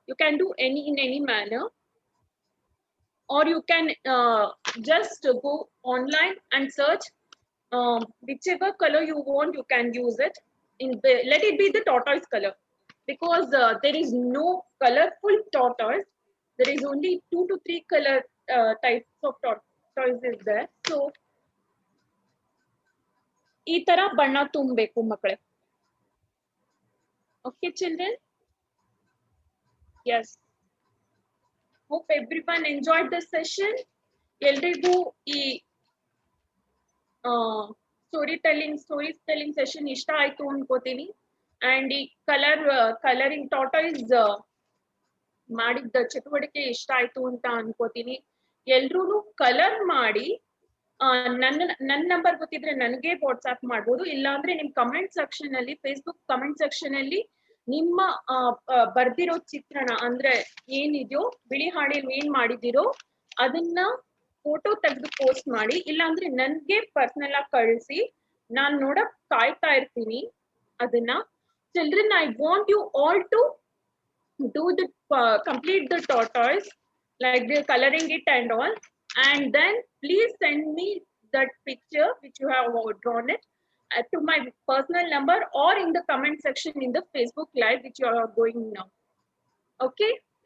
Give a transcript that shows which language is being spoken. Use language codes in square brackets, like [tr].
[en] You can do in any manner, or you can just go online and search whichever color you want. You can use it. Let it be the tortoise color, because there is no colorful tortoise. There is only 2 to 3 color types of tortoise is there. [kn] So ಈ ತರ ಬಣ್ಣ ತುಂಬಬೇಕು ಮಕ್ಕಳೇ. [en] Okay, children? Yes. Hope everyone enjoyed the session. [kn] ಎಲ್ರಿಗೂ ಈ story telling session ಇಷ್ಟ ಆಯ್ತು ಅನ್ಕೋತೀನಿ. And ಈ coloring tortoise ಮಾಡಿದ್ದ ಚಟುವಟಿಕೆ ಇಷ್ಟ ಆಯ್ತು ಅಂತ ಅನ್ಕೋತೀನಿ. ಎಲ್ರೂ ಕಲರ್ ಮಾಡಿ ನನ್ನ ನಂಬರ್ ಗೊತ್ತಿದ್ರೆ ನನಗೆ ವಾಟ್ಸ್ಆಪ್ ಮಾಡ್ಬೋದು. ಇಲ್ಲ ಅಂದ್ರೆ ನಿಮ್ ಕಮೆಂಟ್ ಸೆಕ್ಷನ್ ಅಲ್ಲಿ, ಫೇಸ್ಬುಕ್ ಕಮೆಂಟ್ ಸೆಕ್ಷನ್ ಅಲ್ಲಿ ನಿಮ್ಮ ಬರ್ದಿರೋ ಚಿತ್ರಣ ಅಂದ್ರೆ ಏನಿದೆಯೋ, ಬಿಳಿ ಹಾಳೆಯಲ್ಲಿ ಏನ್ ಮಾಡಿದಿರೋ ಅದನ್ನ ಫೋಟೋ ತೆಗೆದು ಪೋಸ್ಟ್ ಮಾಡಿ. ಇಲ್ಲ ಅಂದ್ರೆ ನನ್ಗೆ ಪರ್ಸನಲ್ ಆಗಿ ಕಳಿಸಿ, ನಾನ್ ನೋಡಕ್ ಕಾಯ್ತಾ ಇರ್ತೀನಿ ಅದನ್ನ. [en] Children, I want you all to do the complete the tortoise, like they're coloring it and all, and then please send me that picture which you have drawn it. to my personal number or in the comment section in the Facebook Live which you are going now. Okay?